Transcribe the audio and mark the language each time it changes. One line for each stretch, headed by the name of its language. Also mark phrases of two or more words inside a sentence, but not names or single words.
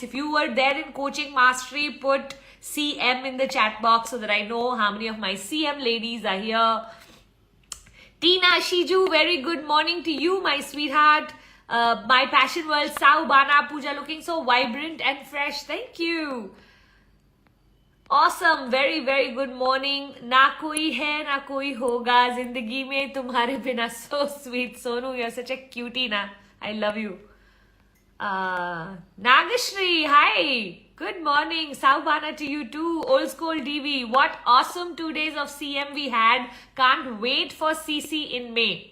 English: If you were there in Coaching Mastery, put CM in the chat box so that I know how many of my CM ladies are here. Tina Shiju, very good morning to you, my sweetheart. My passion world, Sao Bana, Puja, looking so vibrant and fresh. Thank you. Awesome. Very, very good morning.
Hindi: Na koi hai, na koi hoga. Zindagi mein tumhare bina.
English: So sweet. Sonu, you're such a cutie, na. I love you. Nagashri, hi. Good morning. Saubana to you too. Old school DV. What awesome 2 days of CM we had. Can't wait for CC in May.